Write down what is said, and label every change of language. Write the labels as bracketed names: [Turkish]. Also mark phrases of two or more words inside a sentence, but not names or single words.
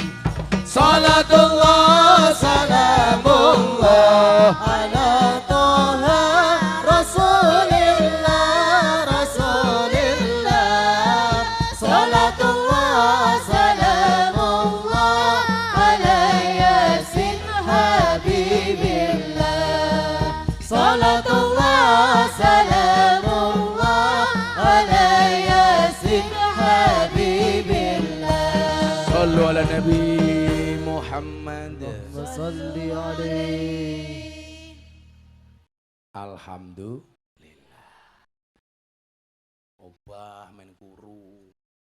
[Arabic] صلاة الله سلام الله على طه رسول الله رسول الله. صلاة الله سلام الله على يس حبيب الله. صلاة الله سلام الله على يس حبيب الله. صلوا على النبي محمد. صلّ عليه. الحمد لله. [Javanese] Obah men guru.